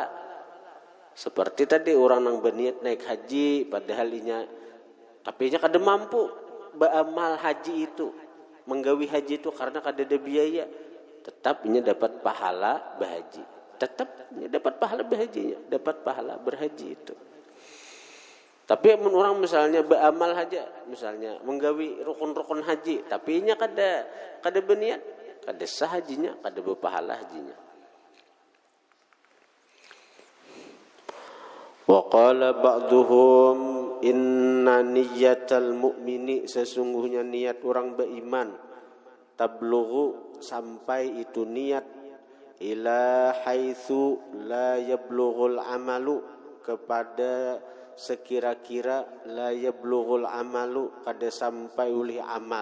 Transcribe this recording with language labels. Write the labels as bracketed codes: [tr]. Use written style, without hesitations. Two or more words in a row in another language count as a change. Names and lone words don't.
[bjn] Seperti tadi orang yang berniat naik haji padahal inya, tapi inya kada mampu beramal haji itu, menggawi haji itu karena kada ada biaya, tetap inya dapat pahala berhaji. Tetap inya dapat pahala berhajinya, dapat pahala berhaji itu. Tapi orang misalnya beramal haja, misalnya menggawi rukun-rukun haji, tapi inya kada berniat, kada sah hajinya, kada berpahala hajinya. [ar] وقال بعضهم إن نية المؤمن, [bjn] sesungguhnya niat orang beriman, tablughu, sampai itu niat, [ar] إلى حيث لا يبلغ العمل, [bjn] kepada sekira-kira [ar] لا يبلغ العمل, [bjn] kada sampai oleh amal.